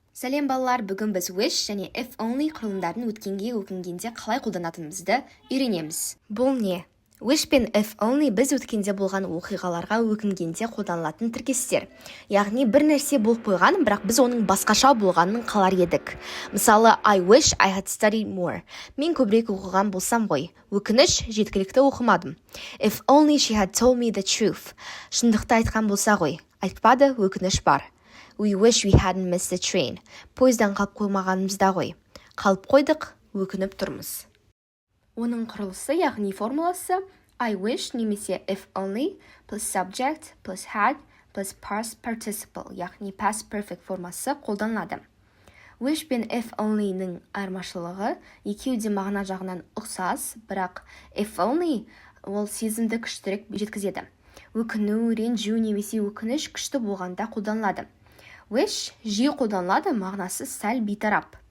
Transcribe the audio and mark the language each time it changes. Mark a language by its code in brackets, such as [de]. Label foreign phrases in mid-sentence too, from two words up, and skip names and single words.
[kk] Сәлем балалар, бүгін біз wish және [en] if only [kk] құрылымдарын өткенге өкінгенде қалай қолданатынымызды үйренеміз. Бұл не? Wish пен [en] if only [kk] біз өткенде болған оқиғаларға өкінгенде қолданылатын тіркестер. Яғни бір нәрсе болып қойған, бірақ біз оның басқаша болғанын қалар едік. Мысалы, [en] I wish I had studied more. [kk] Мен көбірек оқыған болсам ғой. Өкініш, жеткілікті оқымадым. [en] If only she had told me the truth. [kk] Шындықты айтқан болса ғой. Айтпады, өкініш бар. [en] We wish we hadn't missed the train. [kk] Пойыздан қалып қоймағанымызда ғой. Қалып қойдық, өкініп тұрмыз. Оның құрылысы, яғни формуласы [en] I wish [kk] немесе [en] if only plus subject plus had plus past participle, [kk] яғни [en] past perfect [kk] формасы қолданылады. Wish пен [en] if only- [kk] ның айырмашылығы екеуі де мағына жағынан ұқсас, бірақ [en] if only [kk] ол сезімді күштірек жеткізеді. Өкіну, ренжу немесе өкініш күшті болғанда қолданылады. Wish жиі қолданылады, мағынасы сәл бейтарап.